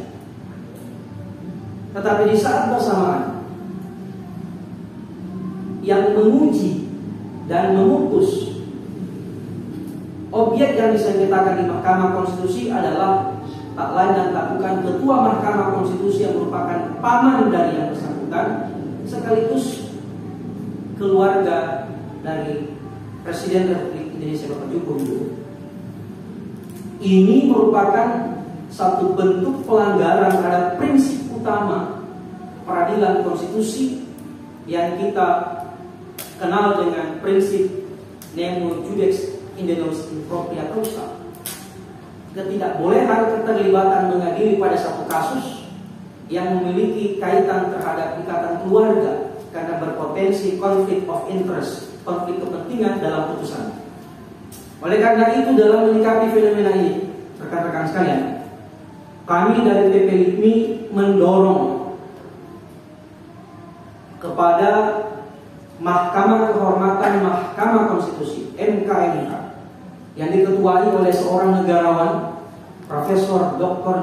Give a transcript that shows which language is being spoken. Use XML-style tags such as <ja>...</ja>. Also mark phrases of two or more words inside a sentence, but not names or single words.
<id>Tetapi di saat bersamaan yang menguji dan memutus objek yang disengketakan di Mahkamah Konstitusi adalah tak lain dan tak bukan Ketua Mahkamah Konstitusi yang merupakan paman dari yang bersangkutan sekaligus keluarga dari Presiden Republik Indonesia Bapak Joko Widodo. Ini merupakan satu bentuk pelanggaran terhadap prinsip utama peradilan konstitusi yang kita kenal dengan prinsip</id> <la>nemo judex in nos in propria causa.</la> <id>Ketidakbolehan keterlibatan mengadili pada satu kasus yang memiliki kaitan terhadap ikatan keluarga karena berpotensi konflik</id> <en>of interest,</en> <id>konflik kepentingan dalam putusan. Oleh karena itu dalam menyikapi fenomena ini, rekan-rekan sekalian, kami dari PP LIPMI mendorong kepada Mahkamah Kehormatan Mahkamah Konstitusi (MKMK) yang diketuai oleh seorang negarawan, Profesor Dr.</id>